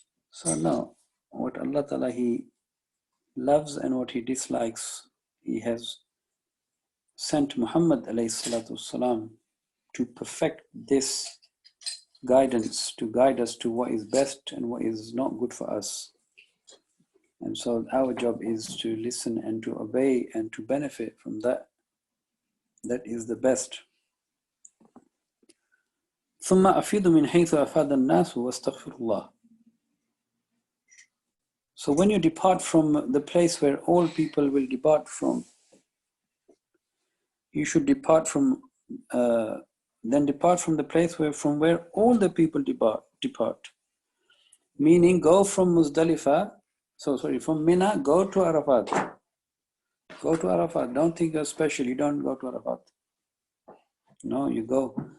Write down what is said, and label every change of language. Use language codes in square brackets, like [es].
[en] So no, what Allah Ta'ala He loves and what He dislikes, He has sent Muhammad alayhi salatu wasalam to perfect this guidance, to guide us to what is best and what is not good for us. And so our job is to listen and to obey and to benefit from that. That is the best. [ar] ثم أفيض من حيث أفاد الناس واستغفر الله. [en] So when you depart from the place where all people will depart from, you should depart from the place from where all the people depart. Meaning go from Muzdalifah, from Mina, go to Arafat. Go to Arafat. Don't think you're special. You don't go to Arafat. No, you go.